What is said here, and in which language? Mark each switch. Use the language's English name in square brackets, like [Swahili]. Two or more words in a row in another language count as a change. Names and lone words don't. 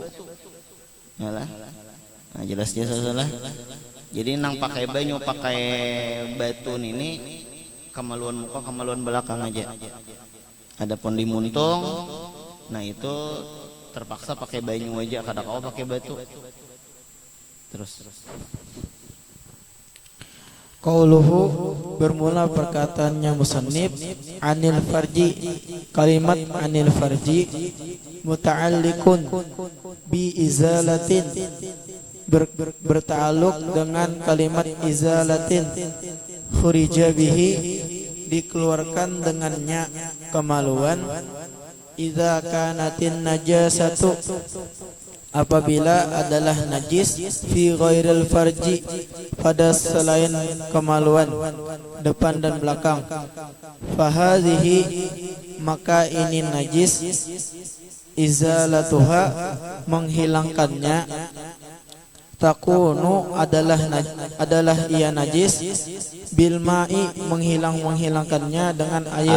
[Indonesian] Yalah. Nah jelasnya salah. Jadi nang pakai banyu, pakai batu ini kemaluan muka, kemaluan belakang aja. Adapun di muntung, nah itu terpaksa pakai banyu aja, kadang kau pakai batu. Terus. Qauluhu, bermula perkataannya musannif. [Arabic] Anil farji, kalimat anil farji muta'alliqun bi izalatin, [Indonesian] berta'alluq dengan kalimat [Arabic] izalatin. Khurija bihi, [Indonesian] dikeluarkan dengannya kemaluan. [Arabic] idza kanatin najasatu [Indonesian] apabila adalah najis [Arabic] fi ghairil farji [Indonesian] pada selain kemaluan depan dan belakang, fahadhihi maka ini najis, izalatuha menghilangkannya, takunu adalah ia najis, [Arabic] bil ma'i [Indonesian] menghilangkannya dengan air,